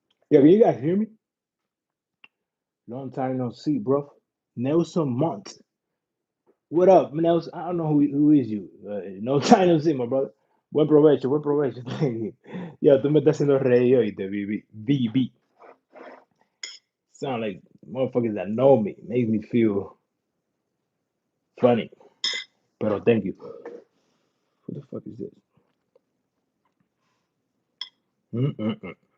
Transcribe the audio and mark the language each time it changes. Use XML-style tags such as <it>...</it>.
<en>Yeah, can you guys hear me? Long time no see, bro. Nelson Mont. What up, Nelson? I don't know who is you. No time no see, my brother.</en> <es>Buen provecho, buen provecho. Yo, tú me estás haciendo reír oíste, BB.</es> <en>Sound like motherfuckers that know me. Makes me feel funny.</en> <es>Pero</es> <en>thank you. Who the fuck is this? Mm-mm-mm.</en>